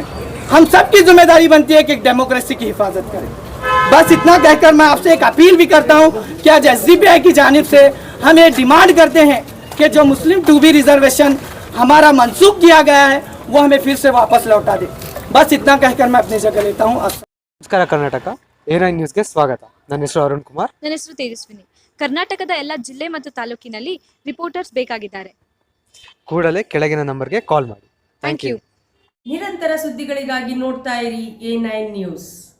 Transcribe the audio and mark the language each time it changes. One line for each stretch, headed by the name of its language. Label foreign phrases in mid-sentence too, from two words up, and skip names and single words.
Hindi: हम सब की जिम्मेदारी बनती है कि एक डेमोक्रेसी की हिफाजत करें। बस इतना कहकर मैं आपसे एक अपील भी करता हूं कि आज SDPI की जानिब से हम ये डिमांड करते हैं कि जो मुस्लिम 2B रिजर्वेशन हमारा मनसूख किया गया है वो हमें फिर से वापस लौटा दे। बस इतना कहकर मैं अपनी जगह लेता हूँ।
Kannada: ನಮಸ್ಕಾರ ಕರ್ನಾಟಕ A9 ನ್ಯೂಸ್ಗೆ ಸ್ವಾಗತ. ನನ್ನ ಹೆಸರು ಅರುಣ್ ಕುಮಾರ್. ನನ್ನ ಹೆಸರು ತೇಜಸ್ವಿನಿ. ಕರ್ನಾಟಕದ ಎಲ್ಲ ಜಿಲ್ಲೆ ಮತ್ತು ತಾಲೂಕಿನಲ್ಲಿ ರಿಪೋರ್ಟರ್ಸ್ ಬೇಕಾಗಿದ್ದಾರೆ. ಕೂಡಲೇ ಕೆಳಗಿನ ನಂಬರ್ಗೆ ಕಾಲ್ ಮಾಡಿ.
English: Thank you.
Kannada: ನಿರಂತರ ಸುದ್ದಿಗಳಿಗಾಗಿ ನೋಡ್ತಾ ಇರಿ A9 ನ್ಯೂಸ್.